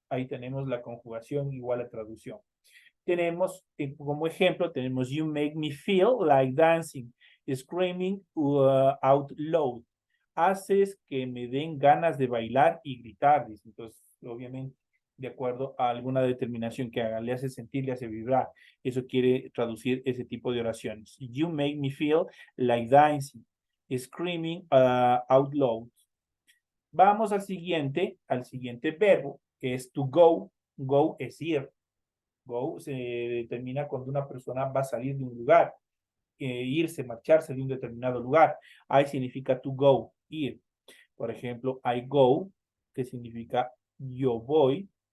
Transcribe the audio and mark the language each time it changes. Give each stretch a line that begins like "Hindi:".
Spanish: Ahí tenemos la conjugación igual a traducción. Tenemos, como ejemplo, tenemos
English: you make me feel like dancing. screaming out loud.
Spanish: Haces que me den ganas de bailar y gritar, dice. Entonces, obviamente, de acuerdo a alguna determinación que haga, le hace sentir, le hace vibrar. Eso quiere traducir ese tipo de oraciones.
English: You make me feel like dancing, screaming out loud.
Spanish: Vamos al siguiente verbo, que es to go. Go es ir. Go se determina cuando una persona va a salir de un lugar, irse, marcharse de un determinado lugar. I significa to go, ir. Por ejemplo,
English: I go,
Spanish: que significa yo voy.